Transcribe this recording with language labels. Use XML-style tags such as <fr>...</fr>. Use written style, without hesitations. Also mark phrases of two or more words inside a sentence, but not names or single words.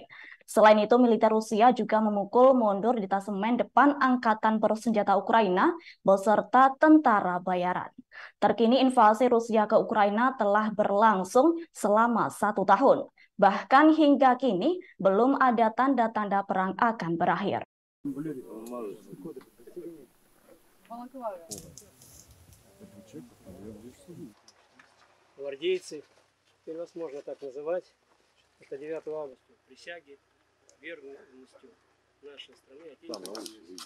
<id>Selain itu, militer Rusia juga memukul mundur detasemen depan Angkatan Bersenjata Ukraina beserta tentara bayaran. Terkini invasi Rusia ke Ukraina telah berlangsung selama 1 tahun. Bahkan hingga kini belum ada tanda-tanda perang akan berakhir.</id> <ru>Гвардейцы, теперь вас можно так называть, это 9 августа, присяги верностью нашей стране, Отечеству.</ru>